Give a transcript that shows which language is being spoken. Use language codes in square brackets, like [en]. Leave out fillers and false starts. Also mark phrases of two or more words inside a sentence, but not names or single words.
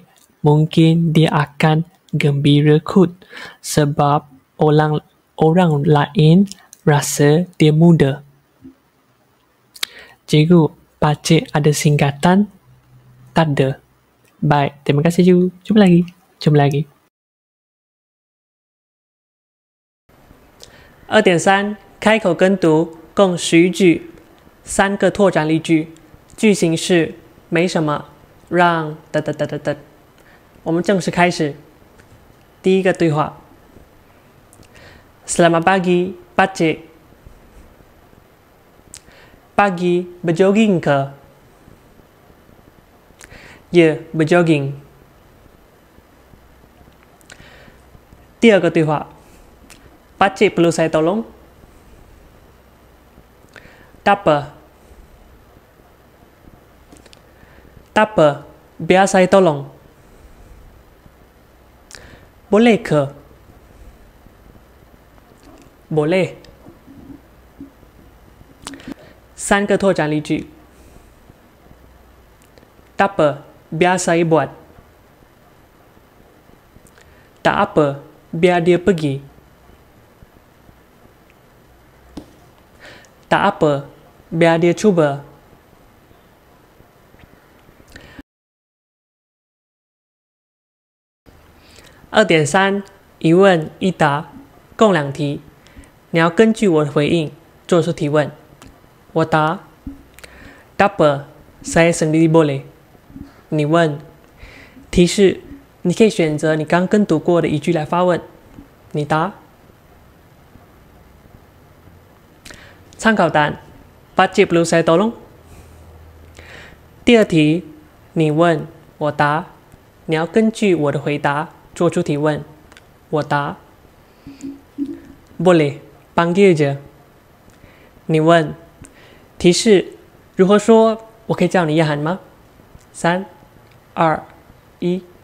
[ms] Mungkin dia akan gembira kot sebab orang lain rasa dia muda. Cikgu, pakcik ada singkatan? Tak ada. Baik, terima kasih cikgu. Jumpa lagi. [zh] 2.3 开口跟读共11句，3个拓展例句，句型是没什么，让我们正式开始。第一个对话 [ms] Selamat pagi, pakcik. pagi berjoging ke? Ya, berjoging. [zh] 第二个对话 [ms] Pakcik perlu saya tolong? Tak apa. Tak apa, biar saya tolong. Boleh ke? Boleh. [zh] 3 个拓展例句 [ms] Tak apa, biar saya buat. Tak apa, biar dia pergi. Tak apa, biar dia cuba. [zh] 2.3 一问一答，共2题。你要根据我的回应做出提问。我答 [ms] Tak apa, saya sendiri boleh。 [zh] 你问提示，你可以选择你刚跟读过的一句来发问。你答。参考答案 [ms] Pakcik perlu saya tolong？ [zh] 第2题，你问我答，你要根据我的回答做出提问。我答 [ms] Boleh, panggil je。 [zh] 你问提示，如何说我可以叫你叶涵吗？3、2、1。